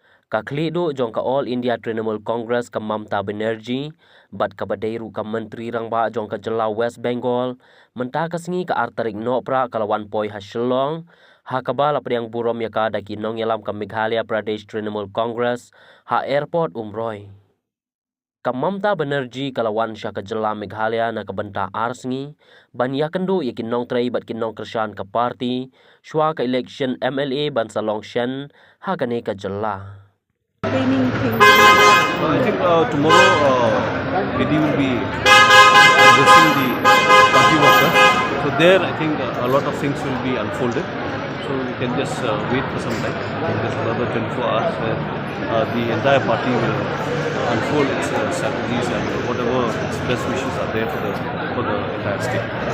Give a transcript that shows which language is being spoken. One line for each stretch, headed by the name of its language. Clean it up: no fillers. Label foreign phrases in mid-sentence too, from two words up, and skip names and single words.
Khasi: Kaklidu jong ka All India Trinamool Congress ka Mamata Banerjee, bat ka Baderu ka Menteri Rangba jong ka Jela West Bengal, mentah ka Sngi ka Artarik Nopra kalawan poi ha Shillong, ha kabala priang burom ya ka daki nongyalam ka Meghalaya Pradesh Trinamool Congress, ha airport Umroi. Ka Mamata Banerjee kalawan siya ka Jela Meghalaya na kabanta Sngi, banya kendu yakin nong tray bat kinong Krishan ka party, shwa ka
English: election MLA
Khasi: ban Salong Shen, ha kane ka Jela.
English: I think tomorrow PD will be addressing the party workers. So there I think a lot of things will be unfolded. So we can just wait for some time. I think there's another 24 hours where the entire party will unfold its strategies and whatever its best wishes are there for the entire state.